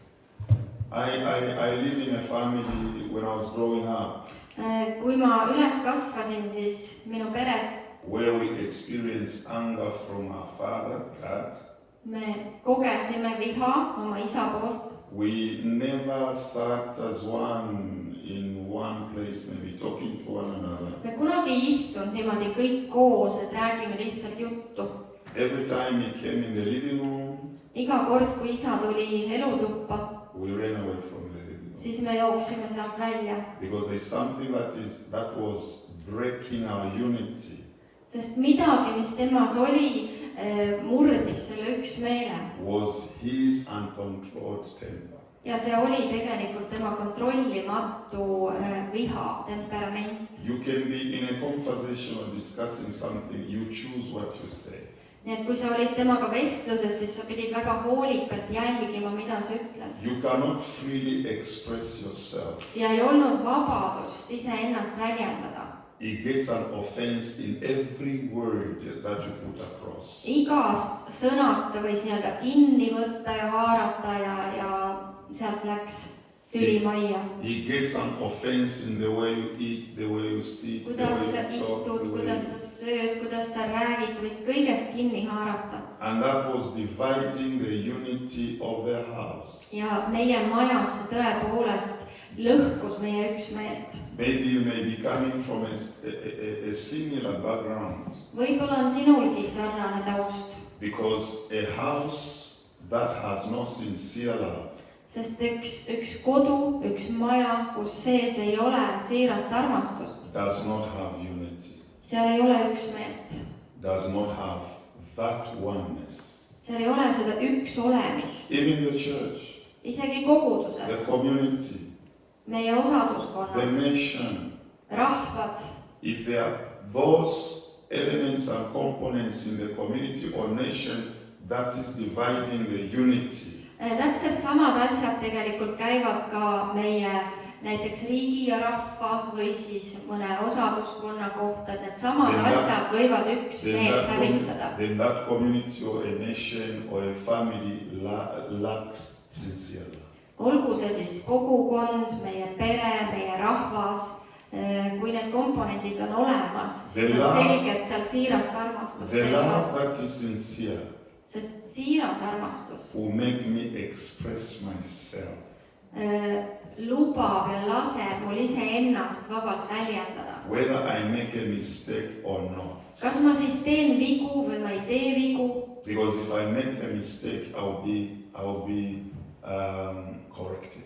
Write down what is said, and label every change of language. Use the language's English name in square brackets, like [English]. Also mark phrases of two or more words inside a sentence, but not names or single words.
[English] I lived in a family when I was growing up [Estonian] Kui ma üles kasvasin, siis minu peres [English] where we experienced anger from our father, dad. [Estonian] me kogesime viha oma isa poolt. [English] We never sat as one in one place, maybe talking to one another. [Estonian] Me kunagi ei istunud niimoodi kõik koos, et räägime lihtsalt juttu. [English] Every time he came in the living room, [Estonian] Iga kord, kui isa tuli elutuppa, [English] we ran away from the living room. [Estonian] siis me jooksime sealt välja. [English] Because there's something that was breaking our unity. [Estonian] Sest midagi, mis temas oli, murdis selle üksmeele. [English] Was his uncontrolled temper. [Estonian] Ja see oli tegelikult tema kontrollimatu viha, temperament. [English] You can be in a conversation or discussing something, you choose what you say. [Estonian] Nii et kui sa olid temaga vestluses, siis sa pidid väga hoolikalt jälgima, mida sa ütled. [English] You cannot freely express yourself. [Estonian] Ja ei olnud vabadust iseennast väljendada. [English] It gets an offense in every word that you put across. [Estonian] Igast sõnast ta võis nii-öelda kinni võtta ja haarata ja sealt läks tüli majja. [English] It gets an offense in the way you eat, the way you sit, [Estonian] Kuidas sa istud, kuidas sa sööd, kuidas sa räägid, võis kõigest kinni haarata. [English] And that was dividing the unity of the house. [Estonian] Ja meie majas see tõepoolest lõhkus meie üksmeelt. [English] Maybe you may be coming from a similar background. [Estonian] Võib-olla on sinulgi sarnane taust. [English] Because a house that has no sincere love [Estonian] Sest üks kodu, üks maja, kus sees ei ole siirast armastust, [English] does not have unity, [Estonian] seal ei ole üksmeelt, [English] does not have that oneness. [Estonian] seal ei ole seda üks olemist. [English] Even the church, [Estonian] Isegi [English] the [Estonian] koguduses, [English] community, [Estonian] meie [English] the [Estonian] osaduskonnad, [English] nation, [Estonian] rahvad, [English] if there are those elements and components in the community or nation that is dividing the unity, [Estonian] täpselt samad asjad tegelikult käivad ka meie näiteks riigi ja rahva või siis mõne osaduskonna kohta, et need samad asjad võivad üksmeelt hävitada. [English] then that community or a nation or a family lacks sincere love. [Estonian] Olgu see siis kogukond, meie pere, meie rahvas kui need komponendid on olemas, [English] The [Estonian] siis on [English] love- [Estonian] selge, et seal siirast armastust [English] The [Estonian] ei ole. [English] love that is sincere [Estonian] Sest siiras armastus [English] will make me express myself. [Estonian] lubab ja laseb mul iseennast vabalt väljendada. [English] Whether I make a mistake or not. [Estonian] Kas ma siis teen vigu või ma ei tee vigu? [English] Because if I make a mistake, I'll be corrected.